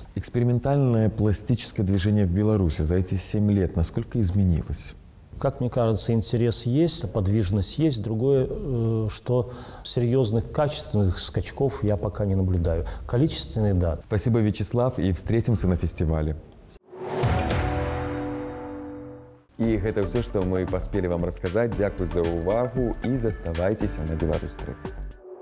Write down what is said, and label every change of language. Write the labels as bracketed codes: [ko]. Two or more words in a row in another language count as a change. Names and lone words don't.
[ru] Экспериментальное пластическое движение в Беларуси за эти 7 лет насколько изменилось? Как мне кажется, интерес есть, подвижность есть. Другое, что серьезных качественных скачков я пока не наблюдаю. Количественные – да. Спасибо, Вячеслав, и встретимся на фестивале. [be] І гэта ўсё, што мы паспелі вам расказаць. Дзякуй за ўвагу і заставайцеся на Беларусь 3.